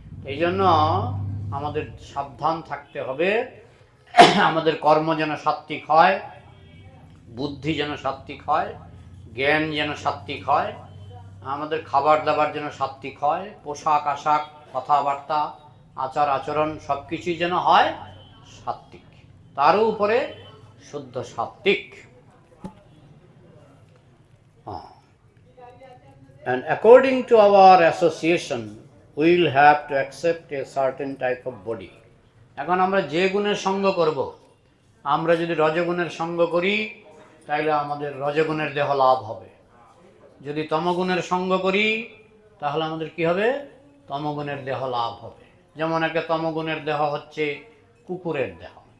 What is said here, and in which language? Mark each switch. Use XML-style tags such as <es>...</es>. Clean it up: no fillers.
<bn>এই জন্য আমাদের সাবধান থাকতে হবে, আমাদের কর্ম যেন সাত্ত্বিক হয়, বুদ্ধি যেন সাত্ত্বিক হয়, জ্ঞান যেন সাত্ত্বিক হয়, আমাদের খাবার দাবার যেন সাত্ত্বিক হয়, পোশাক আশাক, কথাবার্তা, আচার আচরণ সব কিছুই যেন হয় সাত্ত্বিক, তারও উপরে শুদ্ধ সাত্ত্বিক।</bn> <en>And according to our association, we will have to accept a certain type of body.</en> <bn>এখন আমরা যে গুণের সঙ্গ করব, আমরা যদি রজগুণের সঙ্গ করি তাহলে আমাদের রজগুণের দেহ লাভ হবে। যদি তমগুণের সঙ্গ করি তাহলে আমাদের কি হবে? তমগুণের দেহ লাভ হবে। যেমন একটা তমগুণের দেহ হচ্ছে কুকুরের দেহ।</bn>